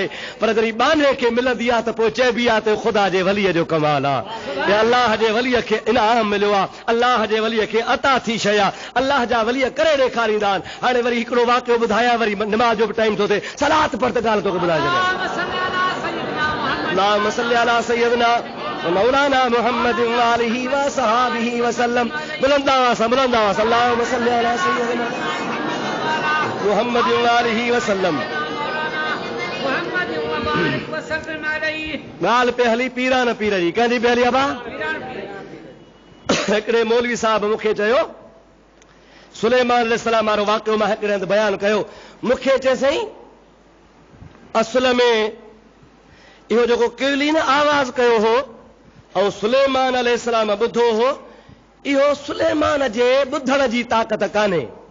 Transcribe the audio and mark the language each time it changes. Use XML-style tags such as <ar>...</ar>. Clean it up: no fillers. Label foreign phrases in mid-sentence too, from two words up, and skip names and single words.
<sd>पर जॾहिं बाने खे मिलंदी आहे त पोइ चइबी आहे त ख़ुदा जे वलीअ जो कमाल आहे। अल्लाह जे वलीअ खे इनाम मिलियो आहे, अल्लाह जे वलीअ खे अता थी शइ आहे। अल्लाह जा वलीअ करे ॾेखारींदा आहिनि। हाणे वरी हिकिड़ो वाक़ियो ॿुधायां, वरी निमाज़ जो बि टाइम थो थिए। सलात पर त ॻाल्हि तोखे ॿुधाए छॾियां।</sd> <ar>اللهم صل على سيدنا مولانا محمد وآله وصحبه وسلم.</ar> <sd>बुलंद आवाज़ सां, बुलंद आवाज़ सां।</sd> <ar>اللهم صل على سيدنا محمد وآله وسلم.</ar> <sd>ॻाल्हि पे हली पीरान पीर जी कंहिंजी पे हली अबा हिकिड़े मौलवी साहब मूंखे चयो सुलेमान अलैहिस्सलाम वारो वाक़ियो मां हिकिड़े हंधि बयानु कयो मूंखे चए साईं असुल में इहो जेको किवली न आवाज़ कयो हो ऐं सुलेमान अलैहिस्सलाम ॿुधो हो इहो सुलेमान जे ॿुधण जी ताक़त कान्हे</sd>